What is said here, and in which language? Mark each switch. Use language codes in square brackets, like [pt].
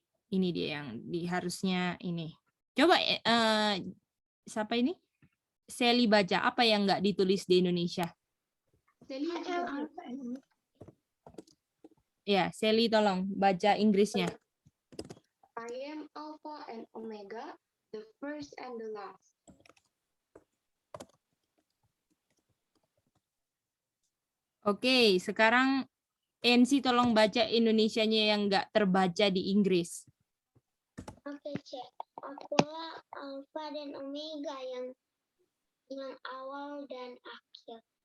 [id] Ini dia yang harusnya ini. Coba siapa ini? Sally baca apa yang nggak ditulis di Indonesia? Sally juga. Ya, Sally tolong baca Inggrisnya. [en] I am Alpha and Omega, the first and the last. [id] Oke, sekarang NC tolong baca Indonesianya yang nggak terbaca di Inggris. Oke, cek. Akulah Alfa dan Omega, yang awal dan akhir.